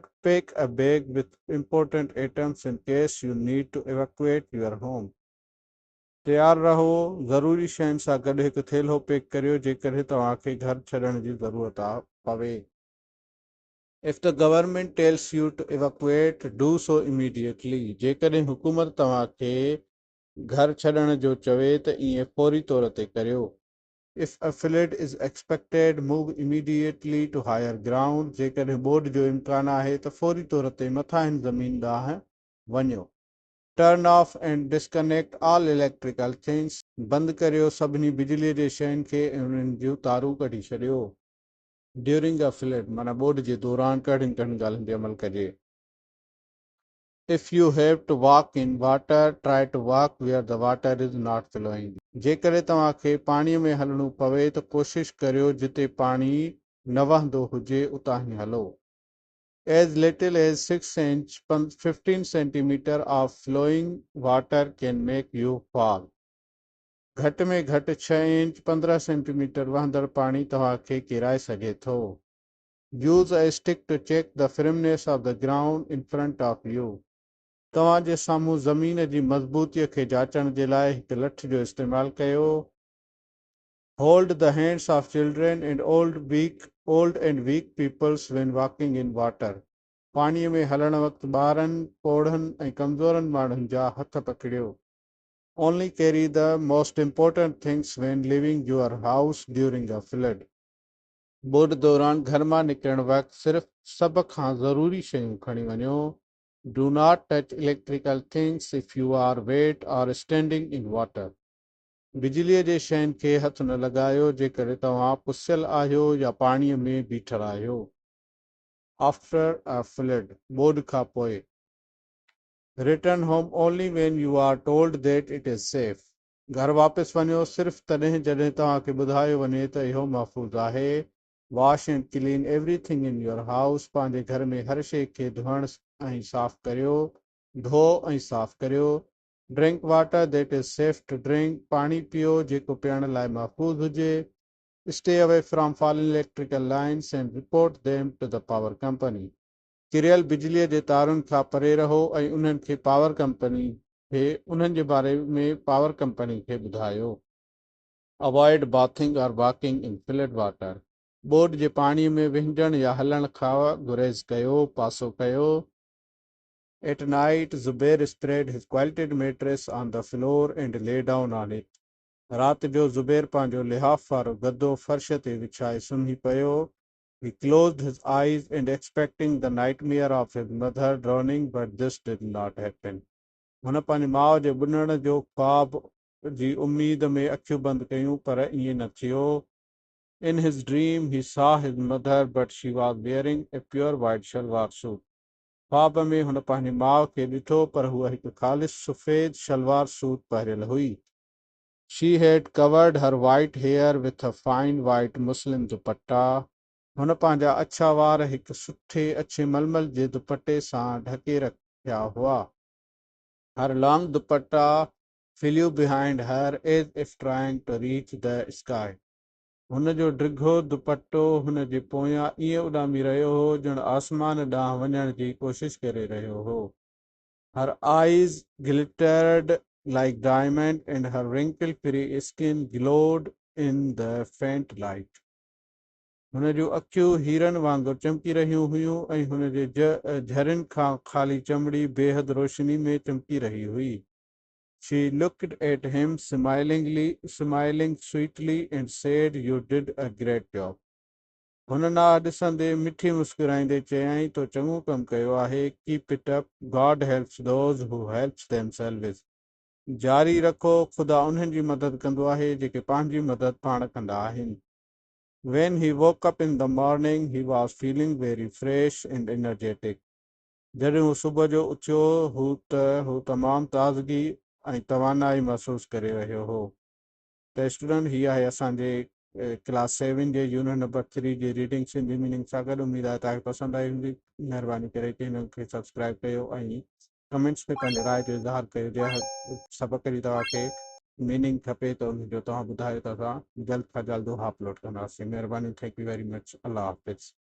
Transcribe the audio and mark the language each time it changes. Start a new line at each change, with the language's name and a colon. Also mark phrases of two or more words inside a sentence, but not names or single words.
English: Pack a bag with important items in case you need to evacuate your home.
Sindhi: तयारु रहो. ज़रूरी शयुनि सां गॾु हिकु थेल्हो पैक करियो जेकॾहिं तव्हांखे घर छॾण जी ज़रूरत पवे.
English: If the government tells you to evacuate, do so immediately.
Sindhi: जेकॾहिं हुकूमत तव्हांखे घर छॾण जो चवे त ईअं फौरी तौर ते करियो.
English: If a flood is expected, move immediately to higher ground.
Sindhi: जेकॾहिं ॿोॾ जो इम्कान आहे त फौरी तौर ते मथांहिन ज़मीन ॾांहुं वञो.
English: Turn off and disconnect all electrical things.
Sindhi: बंदि करियो सभिनी बिजलीअ जे शयुनि खे ऐं उन्हनि जूं तारूं कढी छॾियो.
English: During a flood,
Sindhi: माना ॿोॾ जे दौरान कहिड़ियुनि ॻाल्हियुनि ते अमल कजे.
English: If you have to walk in water, try to walk where the water is not flowing.
Sindhi: जेकॾहिं तव्हांखे पाणीअ में हलणो पवे त कोशिशि करियो जिते पाणी न वहंदो हुजे उतां ई हलो.
English: As little as 6 inch 15 centimeter of flowing water can make you fall.
Sindhi: घटि में घटि 6 इंच 15 सेंटीमीटर वहंदड़ पाणी तव्हांखे किराए सघे थो.
English: Use a stick to check the firmness of the ground in front of you.
Sindhi: तव्हांजे साम्हूं ज़मीन जी मज़बूतीअ खे जाचण जे लाइ हिकु लठ जो इस्तेमालु कयो.
English: Hold the hands of children and old and weak peoples when walking in water.
Sindhi: पाणीअ में हलण वक़्तु ॿारनि, पोढ़नि ऐं कमज़ोरनि माण्हुनि जा हथ पकड़ियो.
English: Only carry the most important things when leaving your house during a flood.
Sindhi: ॿोॾि दौरान घर मां निकिरण वक़्तु सिर्फ़ सभ खां ज़रूरी शयूं खणी वञो.
English: Do not touch electrical things if you are wet or standing in water.
Sindhi: बिजलीअ जे शयुनि खे हथ न लॻायो जेकॾहिं तव्हां पुसियल आहियो या पाणीअ में बीठल आहियो.
English: After a flood,
Sindhi: ॿोॾि खां पोइ.
English: Return home only when you are told that it is safe.
Sindhi: घर वापसि वञो सिर्फ़ तॾहिं जॾहिं तव्हांखे ॿुधायो वञे त इहो महफ़ूज़ आहे.
English: Wash and clean everything in your house.
Sindhi: पंहिंजे घर में हर शइ खे धोइण ऐं साफ़ करियो. धो ऐं साफ़ करियो.
English: Drink water that is safe to drink.
Sindhi: पाणी पियो जेको पीअण लाइ महफ़ूज़ हुजे.
English: Stay away from fallen electrical lines and report them to the power company.
Sindhi: किरियल बिजलीअ जे तारुनि खां परे रहो ऐं उन्हनि खे पावर कंपनी खे उन्हनि जे बारे में पावर कंपनी खे ॿुधायो.
English: Avoid bathing or walking in flood water.
Sindhi: ॿोॾि जे पाणीअ में विझण या हलण खां गुरेज़ कयो, पासो कयो.
English: At night, Zubair spread his quilted mattress on the floor and lay down on it.
Sindhi: राति जो ज़ुबैर पंहिंजो लिहाफ़ वारो गदो फर्श ते विछाए सुम्ही पियो.
English: He closed his eyes and expecting the nightmare of his mother drowning, but this did not happen.
Sindhi: हुन पंहिंजी माउ जे ॿुॾण जो ख्वाब जी उम्मीद में अखियूं बंदि कयूं पर ईअं न थियो.
English: In his dream, he saw his mother, but she was wearing a pure white shalwar suit.
Sindhi: ख्वाब में हुन पंहिंजी माउ खे ॾिठो पर हूअ हिकु ख़ालिस सफ़ेद शलवार सूट पारियल हुई.
English: She had covered her white hair with a fine white muslin dupatta.
Sindhi: हुन पंहिंजा अछा वार हिकु सुठे अछे मलमल जे दुपटे सां ढके रखिया हुआ.
English: Her long dupatta flew behind her as if trying to reach the sky.
Sindhi: हुन जो डिघो दुपट्टो हुन जे पोयां ईअं उॾामी रहियो हो ॼण आसमान ॾांहुं वञण जी कोशिश करे रहियो हो.
English: Her eyes glittered like diamond and her wrinkle-free skin glowed in the faint light.
Sindhi: हुन जूं अखियूं हीरनि वांगुरु चमकी रहियूं हुयूं ऐं हुन जे झरनि खां ख़ाली चमड़ी बेहद रोशनी में चमकी रही हुई.
English: She looked at him smiling sweetly and said, "You did a great job."
Sindhi: हुन ना ॾिसंदे मिठी मुस्कुराईंदे चयाईं, तो चङो कमु कयो आहे.
English: Keep it up. God helps those who help themselves.
Sindhi: जारी रखो, ख़ुदा उन्हनि जी मदद कंदो आहे जेके पंहिंजी मदद पाण कंदा आहिनि.
English: When he woke up in the morning, he was feeling very fresh and energetic.
Sindhi: जॾहिं हू सुबुह जो उथियो हू तमामु ताज़गी ऐं तवानाई महसूस करे रहियो हो. त स्टूडेंट हीअ आहे असांजे क्लास 7 जे यूनिट नंबर 3 जी रीडिंग सिंधी मीनिंग सां गॾु. उमेद आहे तव्हांखे पसंदि आई हूंदी. महिरबानी करे हिन खे सब्सक्राइब कयो ऐं कमेंट्स में पंहिंजे राय जो इज़हार कयो. जंहिं सबक़ जी तव्हांखे मीनिंग खपे त उनजो तव्हां ॿुधायो त असां जल्द खां जल्द उहा अपलोड कंदासीं. महिरबानी.
English: Thank you very much.
Sindhi: अल्लाह हाफ़िज़.